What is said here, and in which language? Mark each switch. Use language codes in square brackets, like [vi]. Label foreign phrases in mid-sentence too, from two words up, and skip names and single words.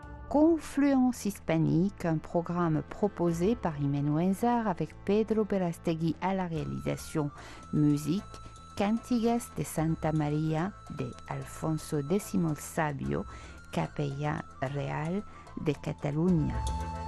[fr] Confluence hispanique, un programme proposé par Imen Wenzar avec Pedro Berastegui à la réalisation. Musique, Cantigas de Santa Maria de Alfonso X Sabio, Capella Real de Catalunya.